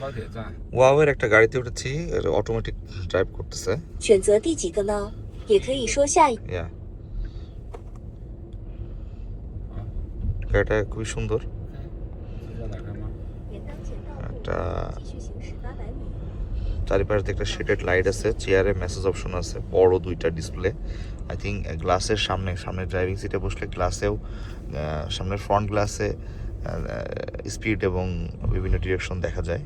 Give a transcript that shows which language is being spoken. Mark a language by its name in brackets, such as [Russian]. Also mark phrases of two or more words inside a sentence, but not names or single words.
[Bangla] ওয়াওয়ের একটা গাড়িতে উঠেছি, [English] automatic drive [Bangla] করতেছে। [Chinese] 选择第几个呢？也可以说下一。 [Bangla] ইয়া, গাড়িটা খুবই সুন্দর। একটা চারিপাশে একটা [English] shaded light [Bangla] আছে, চেয়ারে [English] massage option [Bangla] আছে, বড় দুইটা ডিসপ্লে। [English] I think [Bangla] গ্লাসের সামনে ড্রাইভিং সিটে বসলে গ্লাসেও সামনের [English] front glass [Bangla] স্পিড এবং বিভিন্ন ডিরেকশন দেখা যায়।